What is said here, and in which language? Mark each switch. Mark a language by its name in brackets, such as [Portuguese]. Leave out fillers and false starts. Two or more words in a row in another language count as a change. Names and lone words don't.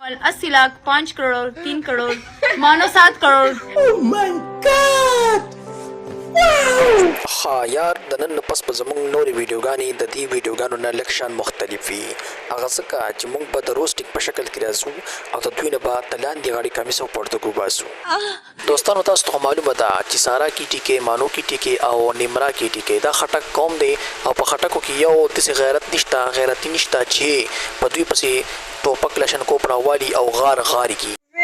[Urdu] 80 لاکھ 5 کروڑ 3 کروڑ مانو 7 کروڑ. [English] Oh my God! [Pashto] ها یار د نن پس په زمونږ نورې ویډیوګانې د دې ویډیوګانو نه لږ شان مختلف وي هغه ځکه چې موږ به د روسټینګ په شکل کې راځو او د دوی نه به د لاندې غاړې کمیس او پرتګو باسو دوستانو تاسو ته معلومه ده چې سارا کی ټیکې مانو کی ټیکې او نیمرا کی ټیکې دا خټک قوم دی او په خټکو کې یو داسې غیرت نشته غیرتي نشته چې په دوی پسې ټوپک لشنکو پړاوالي او غار غاري کی